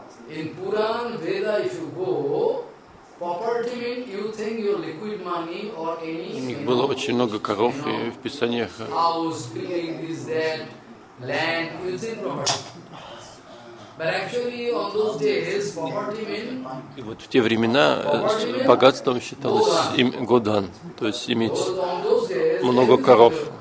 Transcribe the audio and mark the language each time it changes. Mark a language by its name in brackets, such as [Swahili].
[English] In Puran Veda, if you go, property means you think your liquid money or any. [Russian] У них было очень много коров и в писаниях. [English] House, building, this, that, land, you think property. But actually, on those days, property means. [Russian] И вот в те времена богатством считалось им годан, то есть иметь много коров.